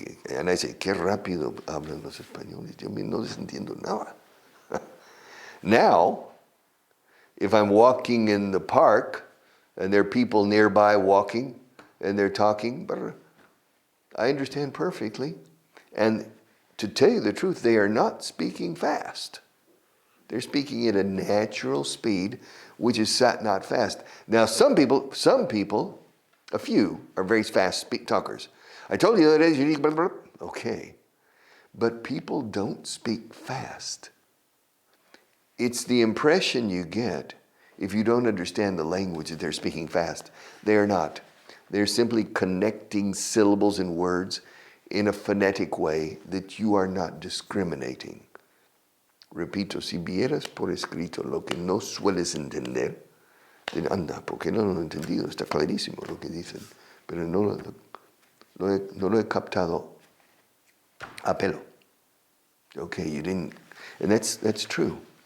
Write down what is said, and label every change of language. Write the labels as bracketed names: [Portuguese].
[English] And I say, [Spanish] qué rápido hablan los españoles. Yo no les entiendo nada. [English] Now, if I'm walking in the park and there are people nearby walking and they're talking, I understand perfectly. And to tell you the truth, they are not speaking fast. They're speaking at a natural speed, which is not fast. Now, some people, a few, are very fast talkers. I told you that is unique, okay. But people don't speak fast. It's the impression you get if you don't understand the language that they're speaking fast. They are not. They're simply connecting syllables and words in a phonetic way that you are not discriminating. [Spanish] Repito, si vieras por escrito lo que no sueles entender, anda, porque no lo he entendido, está clarísimo lo que dicen, pero no lo he captado a pelo. [English] Okay, you didn't, and that's true.